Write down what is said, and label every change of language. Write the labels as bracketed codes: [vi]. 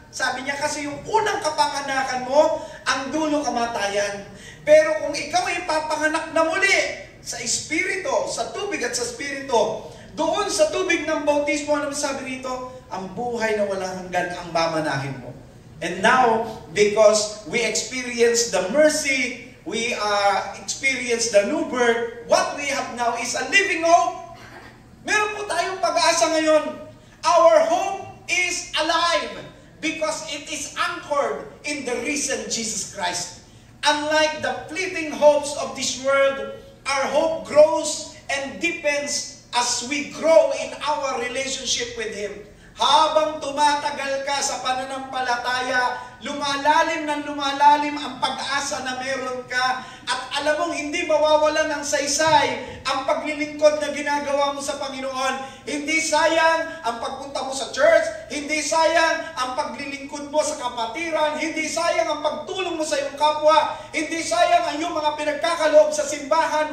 [tl] Sabi niya kasi yung unang kapanganakan mo, ang dulo kamatayan. Pero kung ikaw ay papanganak na muli, sa espiritu, sa tubig at sa espiritu, doon sa tubig ng bautismo, ano sabi rito? Ang buhay na walang hanggan ang mamanahin mo. [en] And now, because we experience the mercy, we experience the new birth, what we have now is a living hope. [tl] Meron po tayong pag-asa ngayon. [en] Our hope is alive because it is anchored in the risen Jesus Christ. Unlike the fleeting hopes of this world, our hope grows and deepens as we grow in our relationship with Him. [tl] Habang tumatagal ka sa pananampalataya, lumalalim ng lumalalim ang pag-asa na meron ka at alam mong hindi mawawalan ng saysay ang paglilingkod na ginagawa mo sa Panginoon. Hindi sayang ang pagpunta mo sa church, hindi sayang ang paglilingkod mo sa kapatiran, hindi sayang ang pagtulong mo sa iyong kapwa, hindi sayang ang iyong mga pinagkakaloob sa simbahan.